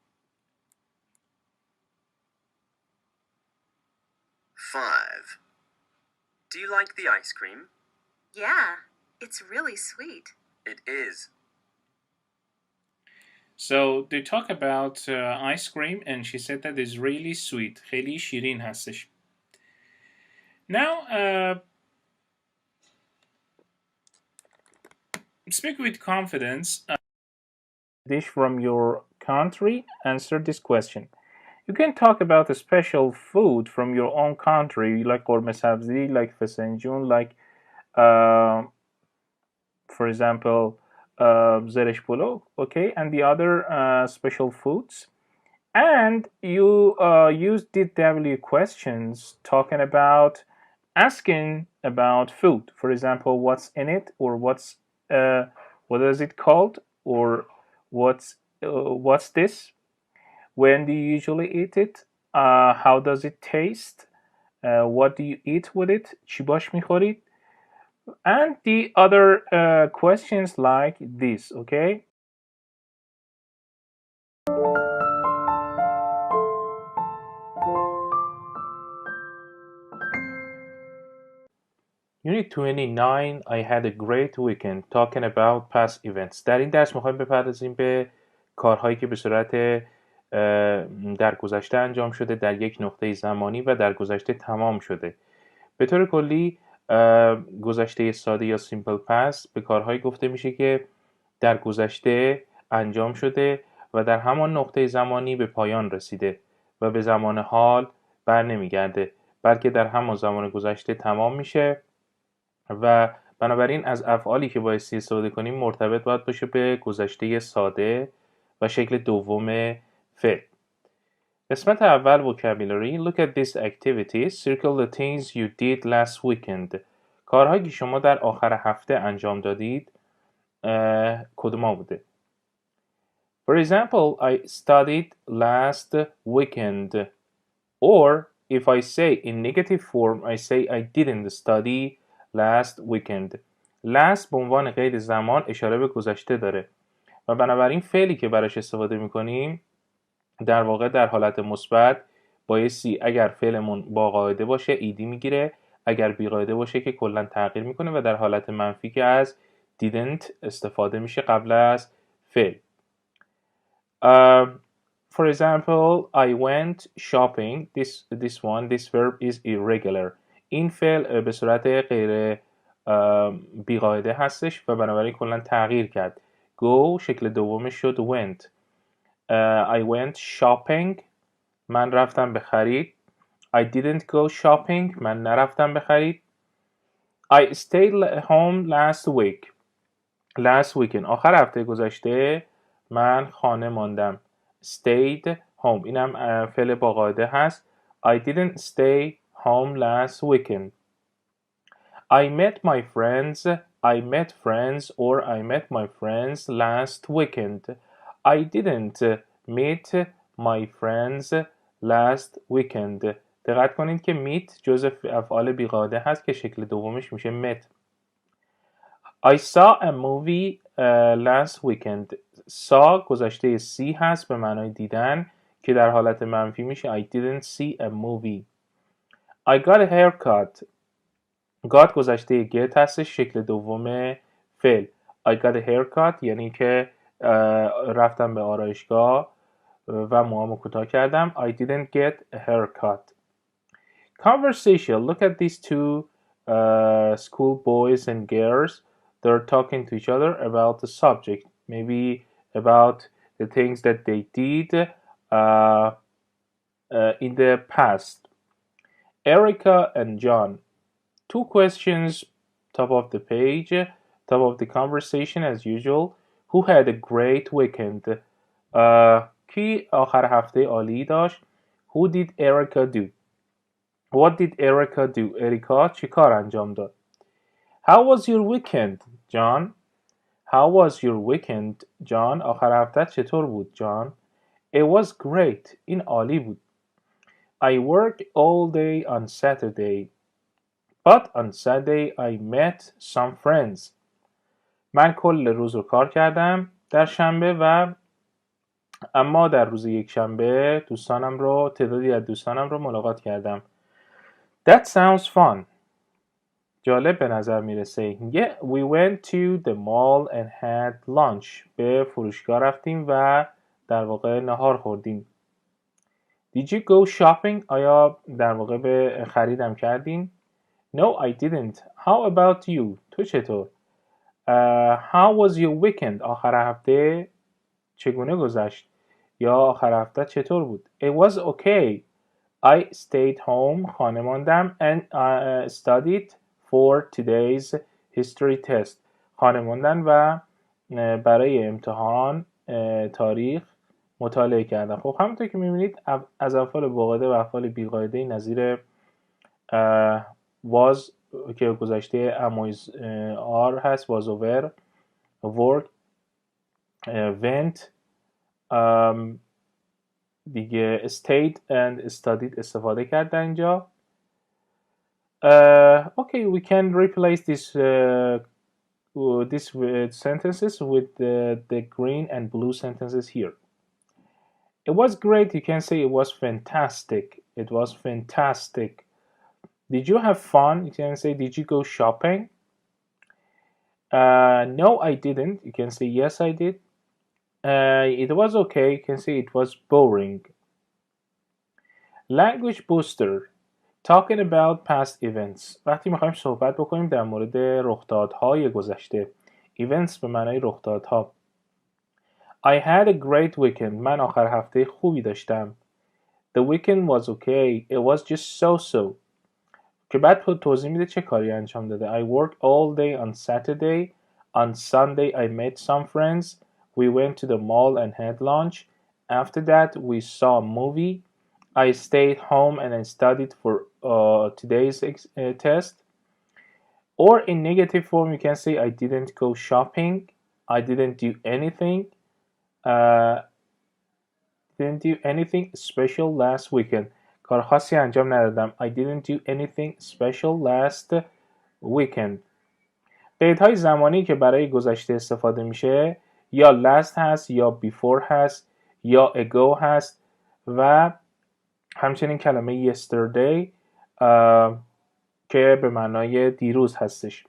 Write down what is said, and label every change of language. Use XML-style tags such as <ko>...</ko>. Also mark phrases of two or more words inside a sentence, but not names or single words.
<en>5. Do you like the ice cream? Yeah, it's really sweet. It is. So they talk about ice cream and she said that it's really sweet.</en> <fa>خیلی شیرین هستش.</fa> <en>Now, speak with confidence. Dish from your country, answer this question. You can talk about a special food from your own country, like</en> <fa>قرمه سبزی,</fa> <en>like فسنجون, like, for example,</en> <fa>زرش پلو,</fa> <en>okay, and the other special foods. And you use DW questions talking about asking about food. For example, what's in it, or what is it called, or what's this? When do you usually eat it? How does it taste? What do you eat with it?</en> <fa>چی باش میخورید?</fa> <en>And the other questions like this, okay? Unit 29, I had a great weekend talking about past events.</en> <fa>در این درس میخوایم بپردازیم به کارهایی که به صورت در گذشته انجام شده، در یک نقطه زمانی و در گذشته تمام شده. به طور کلی گذشته ساده یا</fa> <en>simple past</en> <fa>به کارهایی گفته میشه که در گذشته انجام شده و در همان نقطه زمانی به پایان رسیده و به زمان حال بر نمیگرده، بلکه در همان زمان گذشته تمام میشه و بنابراین از افعالی که بایستی استفاده کنیم مرتبط باید باشه به گذشته ساده و شکل دوم فعل. قسمت اول vocabulary.</fa> <en>Look at these activities. Circle the things you did last weekend.</en> <fa>کارهایی که شما در آخر هفته انجام دادید کدوم بوده؟</fa> <en>For example, I studied last weekend. Or if I say in negative form, I say I didn't study last weekend.</en> <fa>last به عنوان قید زمان اشاره به گذشته داره و بنابراین فعلی که براش استفاده میکنیم در واقع در حالت مثبت بایستی اگر فعلمون با قاعده باشه ایدی میگیره، اگر بی قاعده باشه که کلا تغییر میکنه و در حالت منفی که از didn't استفاده میشه قبل از فعل.</fa> <en>For example, I went shopping. This verb is irregular.</en> <fa>این فعل به صورت غیر بی قاعده هستش و بنابراین کلا تغییر کرد.</fa> <en>Go</en> <fa>شکل دومش شد</fa> <en>went. I went shopping.</en> <fa>من رفتم به خرید.</fa> <en>I didn't go shopping.</en> <fa>من نرفتم به خرید.</fa> <en>I stayed home last week. Last weekend.</en> <fa>آخر هفته گذشته من خانه ماندم.</fa> <en>Stayed home.</en> <fa>اینم فعل با قاعده هست.</fa> <en>I didn't stay home last weekend. I met my friends. I met friends or I met my friends last weekend. I didn't meet my friends last weekend.</en> <fa>دقت کنید که meet جزء افعال بی‌قاعده هست که شکل دومش میشه met.</fa> <en>I saw a movie last weekend.</en> <fa>saw گذشته see هست به معنای دیدن که در حالت منفی میشه</fa> <en>I didn't see a movie. I got a haircut. got گذشته get</en> <fa>هستش شکل دوم فعل.</fa> <en>I got a haircut</en> <fa>یعنی که رفتم به آرایشگاه و موهامو کوتاه کردم.</fa> <en>I didn't get a haircut. Conversation. Look at these two school boys and girls. They're talking to each other about the subject. Maybe about the things that they did in the past. Erica and John. Two questions, top of the page, top of the conversation as usual. Who had a great weekend?</en> <fa>کی آخر هفته عالی داشت؟</fa> <en>Who did Erica do? What did Erica do?</en> <fa>اریکا چی کار انجام داد؟</fa> <en>How was your weekend, John? How was your weekend, John?</en> <fa>آخر هفته چطور بود,</fa> <en>John? It was great.</en> <fa>این عالی بود.</fa> <en>I worked all day on Saturday. But on Saturday I met some friends.</en> <fa>من کل روز رو کار کردم در شنبه و اما در روز یک شنبه تعدادی از دوستانم رو ملاقات کردم.</fa> <en>That sounds fun.</en> <fa>جالب به نظر میرسه.</fa> <en>Yeah, we went to the mall and had lunch.</en> <fa>به فروشگاه رفتیم و در واقع نهار خوردیم.</fa> <en>Did you go shopping?</en> <fa>آیا در واقع به خریدم کردین؟</fa> <en>No, I didn't. How about you?</en> <fa>تو چطور؟</fa> <en>How was your weekend?</en> <fa>آخر هفته چگونه گذشت؟ یا آخر هفته چطور بود؟</fa> <en>It was okay. I stayed home.</en> <fa>خانه ماندم</fa> <en>and studied for today's history test.</en> <fa>خانه ماندن و برای امتحان تاریخ مطالعه کردم. خب همونطور که می‌بینید از افعال باقاعده و افعال بی‌قاعده نظیر was که گذشته</fa> <en>am is are</en> <fa>هست</fa> <en>was over, work, went,</en> <fa>دیگه</fa> <en>stayed and studied</en> <fa>استفاده کرد در اینجا.</fa> <en>Okay, we can replace these sentences with the green and blue sentences here. It was great. You can say it was fantastic. It was fantastic. Did you have fun? You can say, did you go shopping? No, I didn't. You can say, yes, I did. It was okay. You can see it was boring. Language booster. Talking about past events.</en> <fa>وقتی میخوایم صحبت بکنیم در مورد رخدادهای گذشته. Events به معنای رخدادها.</fa> <en>I had a great weekend.</en> <fa>من آخر هفته خوبی داشتم.</fa> <en>The weekend was okay. It was just so-so.</en> <fa>که بعد توضیح میده چه کاری انجام داده.</fa> <en>I worked all day on Saturday. On Sunday I met some friends. We went to the mall and had lunch. After that we saw a movie. I stayed home and I studied for today's test. Or in negative form you can say I didn't go shopping. I didn't do anything. Didn't do anything special last weekend.</en> <fa>کار خاصی انجام ندادم.</fa> <en>I didn't do anything special last weekend.</en> <fa>قیدهای زمانی که برای گذشته استفاده میشه یا last هست یا before هست یا ago هست و همچنین کلمه yesterday که به معنای دیروز هستش.</fa>